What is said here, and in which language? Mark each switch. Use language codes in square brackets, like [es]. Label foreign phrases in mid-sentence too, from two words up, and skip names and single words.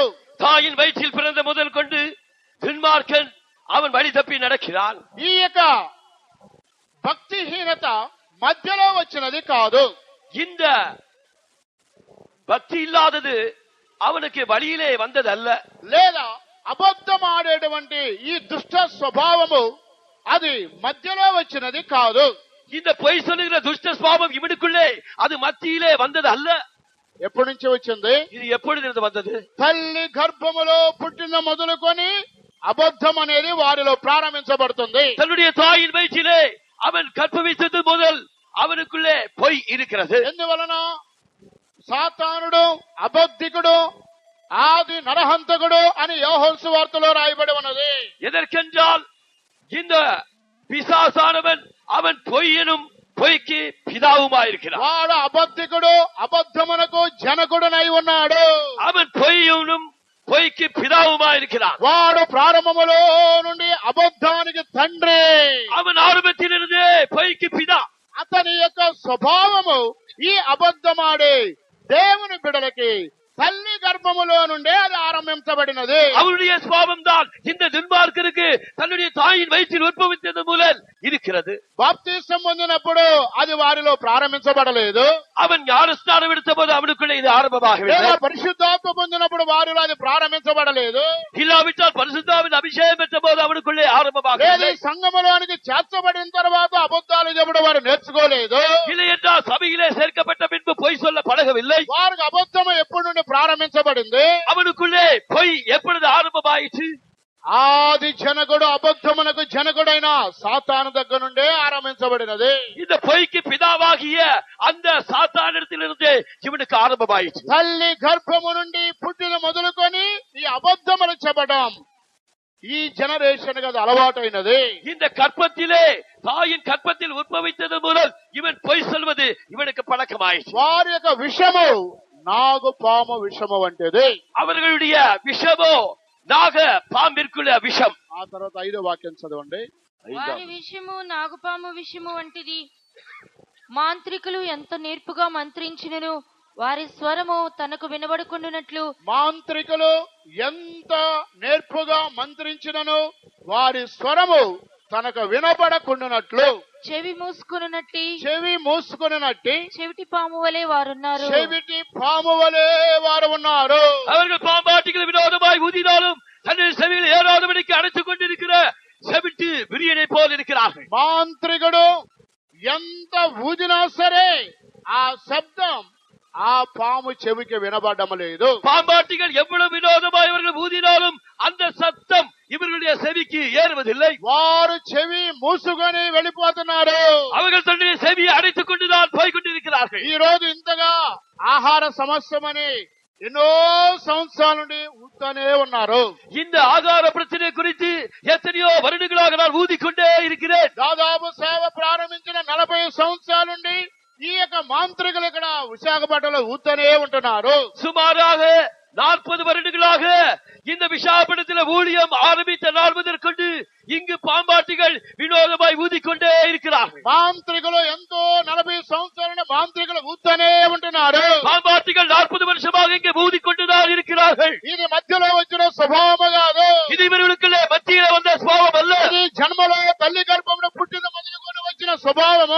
[ta] தாயின் வயிற்றில் பிறந்த முதல் கொண்டு துன்மார்க்கன் அவன் வழி தப்பி நடக்கிறான். [te] ఈ యొక్క భక్తిహీనత మధ్యలో వచ్చినది కాదు. [ta] இந்த பக்தி இல்லாதது அவனுக்கு வழியிலே வந்தது அல்ல. [te] లేదా అబద్ధం ఆడేటువంటి ఈ దుష్ట స్వభావము అది మధ్యలో వచ్చినది కాదు. [ta] இந்த பொய் சொல்லுகிற துஷ்ட சுபாவம் இவனுக்குள்ளே அது மத்தியிலே வந்தது அல்ல. [te] ఎప్పటి నుంచి వచ్చింది? [ta] இது எப்பொழுது வந்தது? [te] తల్లి గర్భములో పుట్టిన మొదలుకొని అబద్ధం అనేది వారిలో ప్రారంభించబడుతుంది. [ta] தன்னுடைய தாயின் வயிற்றிலே அவன் கற்பவித்தது முதல் அவனுக்குள்ளே பொய் இருக்கிறது. [te] ఎందువలన? సాతానుడు, అబద్ధికుడు, ఆది నరహంతకుడు అని యోహోను సువార్తలో రాయబడి ఉన్నది. [ta] எதற்கென்றால் இந்த பிசாசானவன் அவன் பொய்யனும் பொய்க்கு பிதாவுமாயிருக்கிறான். [te] వాడు అబద్ధికుడు, అబద్ధమునకు జనకుడునై ఉన్నాడు. [ta] அவன் பொய்யனும் பொய்க்கு பிதாவுமாயிருக்கிறான். [te] వాడు ప్రారంభములో నుండి అబద్ధానికి తండ్రి. [ta] அவன் ஆரம்பத்திலிருந்தே பொய்க்கு பிதா. [te] అతని యొక్క స్వభావము ఈ అబద్ధమాడే దేవుని బిడలకి తల్లి గర్భములో నుండే అది ఆరంభించబడినది. [ta] அவருடைய சுபாவம் தான் இந்த துன்மார்க்கருக்கு தன்னுடைய தாயின் வயிற்றில் உற்பவித்தது முதல் இருக்கிறது. [te] బాప్తిసం పొందినప్పుడు అది వారిలో ప్రారంభించబడలేదు. [ta] அவன் ஞானஸ்நானம் எடுத்த போது அவனுக்குள்ளே இது [te] లేదా [ta] ஆரம்பமாகவில்லை. [te] పరిశుద్ధాత్మ పొందినప్పుడు వారిలో అది ప్రారంభించబడలేదు. [ta] இல்லாவிட்டால் பரிசுத்தாவின் அபிஷேகம் பெற்ற போது அவனுக்குள்ளே [te] లేదా [ta] ஆரம்பமாகவில்லை. [te] సంఘములోనికి చేర్చబడిన తర్వాత అబద్ధాలు చెప్పడం వారు నేర్చుకోలేదు. [ta] இல்லை என்றால் சபையிலே சேர்க்கப்பட்ட பின்பு பொய் சொல்ல பழகவில்லை. [te] వారికి అబద్ధం ఎప్పుడు నుండి ప్రారంభించబడింది? [ta] அவனுக்குள்ளே பொய் எப்பொழுது ஆரம்பமாயிற்று? [te] ఆది జనకుడు అబద్ధమునకు జనకుడైన సాతాను దగ్గర నుండే ఆరంభించబడినది. [ta] இந்த பொய்க்கு பிதாவாகிய அந்த சாத்தானிடத்திலிருந்து இவனுக்கு ஆரம்பமாயிற்று. [te] తల్లి గర్భము నుండి పుట్టిన మొదలుకొని ఈ అబద్ధములు చెప్పడం ఈ జనరేషన్ కి అలవాటైనది. [ta] இந்த கற்பத்திலே தாயின் கற்பத்தில் உற்பவித்தது முதல் இவன் பொய் சொல்வது இவனுக்கு பழக்கமாயிற்று. [te] వారి యొక్క విషము నాగు పాము విషము వంటిది. [ta] அவர்களுடைய விஷமோ நாக பாம்பிற்குள்ள விஷம். [te] ఆ తర్వాత 5వ వాక్యం చదవండి. వారి విషయము నాగుపాము విషయము వంటిది. మాంత్రికులు ఎంత నేర్పుగా మంత్రించినను వారి స్వరము తనకు వినబడుకుండునట్లు. మాంత్రికులు ఎంత నేర్పుగా మంత్రించినను వారి స్వరము తనకు వినబడకుండునట్లు. చెవి మూసుకున్నట్టి చెవిటి పాము వలె వారున్నారు. చెవిటి పాము వలె వారు ఉన్నారు. [ta] அவர்கள் பாம்பாட்டிகள் வினோதமாய் ஊதினாலும் தன்னுடைய செவியில் ஏறாதபடிக்கு அடைத்துக் கொண்டிருக்கிற செவிட்டு விரியனை போல் இருக்கிறார்கள். [te] మాంత్రికుడు ఎంత ఊదినా సరే ఆ శబ్దం ఆ పాము చెవికి వినబడడం లేదు. [ta] பாம்பாட்டிகள் எவ்வளவு வினோதமாய் இவர்கள் ஊதினாலும் அந்த சத்தம் இவர்களுடைய செவிக்கு ஏறுவதில்லை. [te] వారు చెవి మూసుకొని వెళ్ళిపోతున్నారు. [ta] அவர்கள் தன்னுடைய செவியை அடைத்துக் கொண்டுதான் போய் கொண்டிருக்கிறார்கள். [te] ఈ రోజు ఇంతగా ఆహార సమస్యమని ఎన్నో సంవత్సరాల నుండి ఊతనే ఉన్నారు. [ta] இந்த ஆகார பிரச்சனை குறித்து எத்தனையோ வருடங்களாக நான் ஊதிக்கொண்டே இருக்கிறேன். [te] దాదాపు సేవ ప్రారంభించిన 40 సంవత్సరాల నుండి ఈ యొక్క మాంత్రికులు ఇక్కడ విశాఖపట్నంలో ఊతనే ఉంటున్నారు. [ta] சுமாராக 40 வருடங்களாக இந்த விசாகப்பட்டினத்தில் ஊழியம் ஆரம்பித்த நாள் முதற்கொண்டு இங்கு பாம்பாட்டிகள் வினோதமாய் ஊதிக்கொண்டே இருக்கிறார்கள். [te] మాంత్రికులు ఎంతో 40 సంవత్సరాల నుండి మాంత్రికులు ఊతనే ఉంటున్నారు. [ta] பாம்பாட்டிகள் 40 வருஷமாக இங்கு ஊதிக்கொண்டுதான் இருக்கிறார்கள். [te] ఇది మధ్యలో వచ్చిన స్వభావము కాదు. [ta] இது இவர்களுக்குள்ளே மத்தியிலே வந்த சுபாவம் அல்ல. [te] ఇది జన్మలో తల్లి గర్భంలో పుట్టిన మొదలుకొని వచ్చిన స్వభావము.